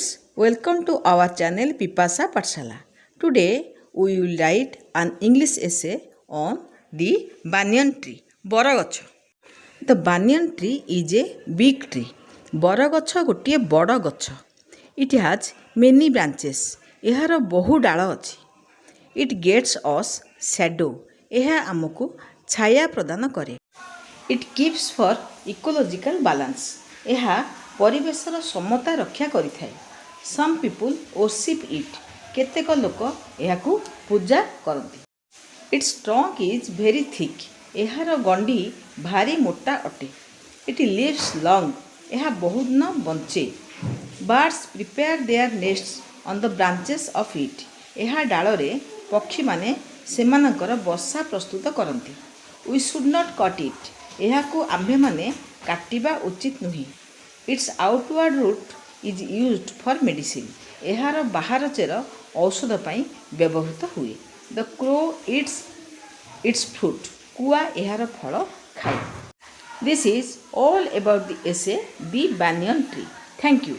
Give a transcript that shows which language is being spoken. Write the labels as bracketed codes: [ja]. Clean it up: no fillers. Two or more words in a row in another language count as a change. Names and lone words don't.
[en] Welcome to our channel Pipasa Patshala. Today we will write an English essay on the banyan tree. [or] Boragacha. [en] The banyan tree is a big tree. [or] ବରଗଛ ଗୋଟିଏ ବଡ଼ ଗଛ. [en] It has many branches. [or] ଏହାର ବହୁ ଡାଳ ଅଛି. [en] It gets us shadow. [or] ଏହା ଆମକୁ ଛାୟା ପ୍ରଦାନ କରେ. [en] It keeps for ecological balance. [or] ଏହା ପରିବେଶର ସମତା ରକ୍ଷା କରିଥାଏ. [en] Some people worship it. [or] କେତେକ ଲୋକ ଏହାକୁ ପୂଜା କରନ୍ତି. [en] Its trunk is very thick. [or] ଏହାର ଗଣ୍ଡି ଭାରି ମୋଟା ଅଟେ. [en] It lives long. [or] ଏହା ବହୁତ ଦିନ ବଞ୍ଚେ. [en] Birds prepare their nests on the branches of it. [or] ଏହା ଡାଳରେ ପକ୍ଷୀମାନେ ସେମାନଙ୍କର ବସା ପ୍ରସ୍ତୁତ କରନ୍ତି. [en] We should not cut it. [or] ଏହାକୁ ଆମ୍ଭେମାନେ କାଟିବା ଉଚିତ ନୁହେଁ. [en] Its outward root is used for medicine. [or] ଏହାର ବାହାର ଚେର ଔଷଧ ପାଇଁ ବ୍ୟବହୃତ ହୁଏ. [en] The crow eats its fruit. [or] କୁଆ ଏହାର ଫଳ ଖାଏ. [en] This is all about the essay The Banyan Tree. Thank you.